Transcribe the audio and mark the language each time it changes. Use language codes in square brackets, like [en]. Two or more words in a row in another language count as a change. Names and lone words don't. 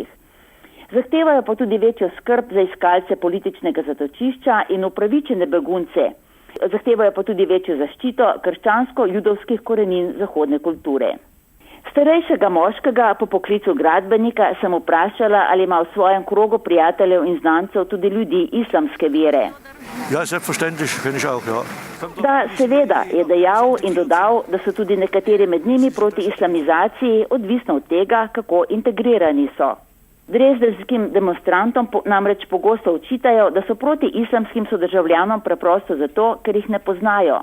[sl] Zahtevajo pa tudi večjo skrb za iskalce političnega zatočišča in upravičene begunce. Zahtevajo pa tudi večjo zaščito krščansko-judovskih korenin zahodne kulture. Starejšega moškega po poklicu gradbenika sem vprašala, ali ima v svojem krogu prijateljev in znancev tudi ljudi islamske vere. [de] Ja, selbstverständlich, finde ich auch, ja. [sl] Da, seveda, je dejal in dodal, da so tudi nekateri med njimi proti islamizaciji, odvisno od tega, kako integrirani so. Dresdenskim demonstrantom namreč pogosto očitajo, da so proti islamskim sodržavljanom preprosto zato, ker jih ne poznajo.